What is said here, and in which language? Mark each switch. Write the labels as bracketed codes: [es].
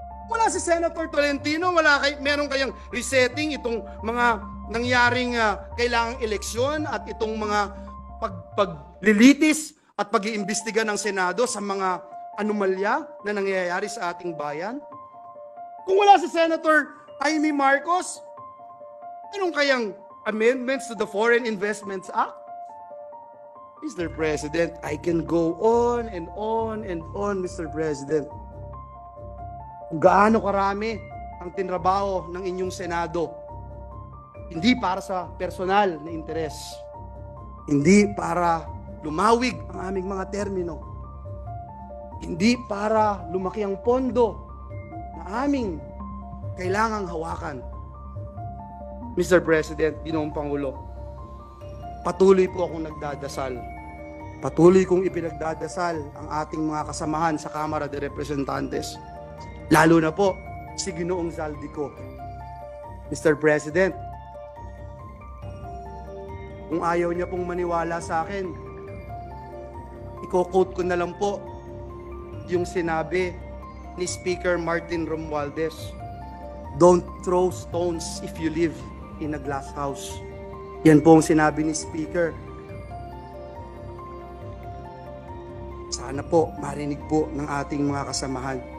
[tl] Wala si Senator Tolentino, meron kayang resetting itong mga nangyaring kailangang eleksyon at itong mga paglilitis at pag-iimbestiga ng Senado sa mga anomalya na nangyayari sa ating bayan? Kung wala si Senator Amy Marcos, meron kayang [en] amendments to the Foreign Investments Act? [tl] Mr. [en] President, I can go on and on and on, Mr. President. [tl] Kung gaano karami ang tinrabaho ng inyong Senado, hindi para sa personal na interes, hindi para lumawig ang aming mga termino, hindi para lumaki ang pondo na aming kailangang hawakan. Mr. President, Ginoong Pangulo, patuloy po akong nagdadasal. Patuloy kong ipinagdadasal ang ating mga kasamahan sa Kamara de Representantes. Lalo na po si Ginoong Zaldico. Mr. President, kung ayaw niya pong maniwala sa akin, i-quote ko na lang po yung sinabi ni Speaker Martin Romualdez. [en] Don't throw stones if you live in a glass house. [tl] Yan po ang sinabi ni Speaker. Sana po marinig po ng ating mga kasamahan.